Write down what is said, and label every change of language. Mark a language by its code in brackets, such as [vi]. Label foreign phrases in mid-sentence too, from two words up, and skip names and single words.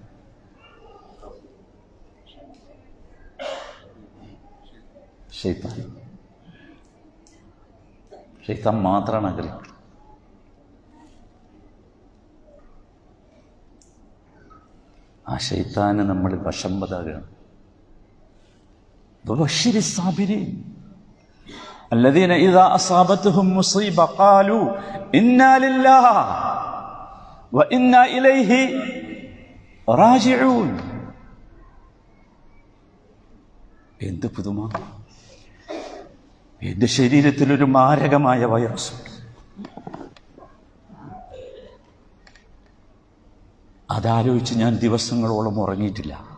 [ml] ശൈത്താൻ മാത്രമാണ് ആഗ്രഹിക്കുന്നത്. ആ ശൈത്താന് നമ്മൾ വശംവദാകുകയാണ്. [ar] وبشر الصابرين الذين إذا أصابتهم مصيبة قالوا إنا لله وإنا إليه راجعون. [ml] എന്ത് പുതുമ! എന്റെ ശരീരത്തിലൊരു മാരകമായ വൈറസ്, അതാലോചിച്ച് ഞാൻ ദിവസങ്ങളോളം ഉറങ്ങിയിട്ടില്ല.